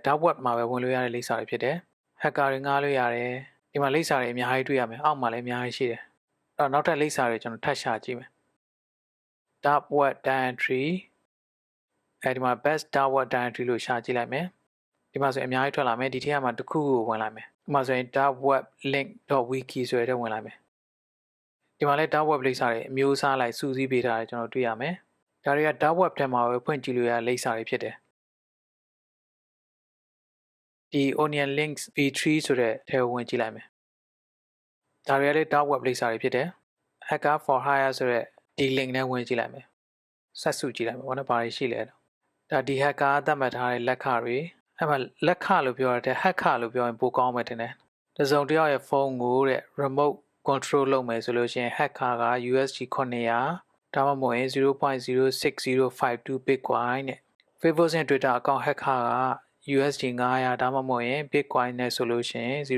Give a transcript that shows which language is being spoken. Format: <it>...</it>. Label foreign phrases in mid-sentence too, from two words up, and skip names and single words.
<en>Dark Web</en> <my>မှာပဲဝင်လို့ရတဲ့လိပ်စာတွေဖြစ်တယ် hacker တွေငှားလို့ရတယ်ဒီမှာလိပ်စာတွေအများကြီးတွေ့ရမယ်အောက်မှာလည်းအများကြီးရှိတယ်အဲ့တော့နောက်ထပ်လိပ်စာတွေကျွန်တော်ထပ်ရှာကြည့်မယ်</my> <en>Dark Web Directory</en> <my>အဲဒီမှာ</my> <en>best Dark Web Directory</en> <my>လို့ရှာကြည့်လိုက်မယ်ဒီမှာဆိုအများကြီးထွက်လာမယ်ဒီထဲမှာတစ်ခုကိုဝင်လိုက်မယ်ဒီမှာဆိုရင်</my> <en>dark web link.wiki</en> <my>ဆိုတဲ့ထဲဝင်လိုက်မယ်ဒီမှာလည်း</my> <en>dark web</en> <my>လိပ်စာတွေအမျိုးအစားလိုက်စုစည်းပေးထားတယ်ကျွန်တော်တွေ့ရမယ်ဒါတွေက</my> <en>dark web</en> <my>ထဲမှာပဲဖွင့်ကြည့်လို့ရတဲ့လိပ်စာတွေဖြစ်တယ် ဒီ</my> <en>onion links v3</en> <my>ဆိုတဲ့ထဲဝင်ကြည့်လိုက်မယ်ဒါတွေကလည်း</my> <en>dark web</en> <my>လိပ်စာတွေဖြစ်တယ်</my> <en>hacker for hire</en> <my>ဆိုတဲ့ဒီ link နဲ့ဝင်ကြည့်လိုက်မယ်ဆက်စုကြည့်လိုက်မယ်ဘာလို့ဘာတွေရှိလဲဒါဒီ hacker သတ်မှတ်ထားတဲ့လက်ခတွေအဲ့မှာလက်ခလို့ပြောရတဲ့ hacker လို့ပြောရင်ပိုကောင်းမယ်တင်တယ်တစုံတစ်ယောက်ရဲ့ဖုန်းကိုတဲ့</my> <en>remote control</en> <my>လုပ်မယ်ဆိုလို့ရှိရင် hacker က USD 900ဒါမှမဟုတ်ရင် 0.06052 bitcoin နဲ့ Facebook နဲ့ Twitter account hacker က USD 900ဒါမှမဟုတ်ရင် bitcoin နဲ့ဆိုလို့ရှိရင်</my>